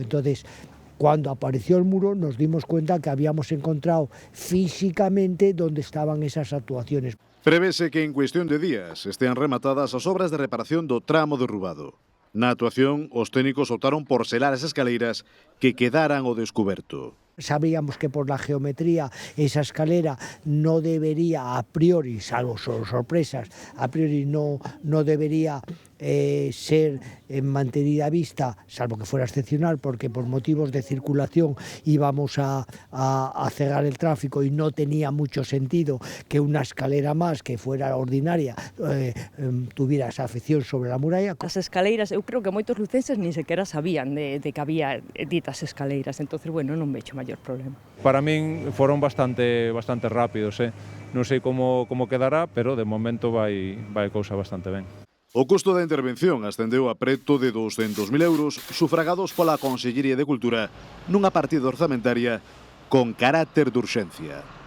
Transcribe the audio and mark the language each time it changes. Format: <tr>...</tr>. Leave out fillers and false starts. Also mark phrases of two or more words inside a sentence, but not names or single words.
<es>Entonces, cuando apareció el muro nos dimos cuenta que habíamos encontrado físicamente dónde estaban esas actuaciones.</es> <gl>Prevese que en cuestión de días estean rematadas as obras de reparación do tramo derrubado. Na actuación, os técnicos optaron por selar as escaleiras que quedaran ao descuberto.</gl> <es>Sabíamos que por la geometría esa escalera no debería a priori, salvo sorpresas, a priori no debería ser mantenida a vista, salvo que fuera excepcional, porque por motivos de circulación íbamos a cerrar el tráfico y no tenía mucho sentido que una escalera más que fuera ordinaria tuviera esa afección sobre la muralla.</es> <gl>As escaleiras, eu creo que moitos lucenses nin sequera sabían de que había ditas escaleiras,</gl> <es>entonces, bueno,</es> <gl>non vexo maior problema. Para min foron bastante rápidos, non sei como quedará, pero de momento vai cousa bastante ben. O custo da intervención ascendeu a preto de 200.000 euros sufragados pola Consellería de Cultura nunha partida orzamentaria con carácter de urxencia.</gl>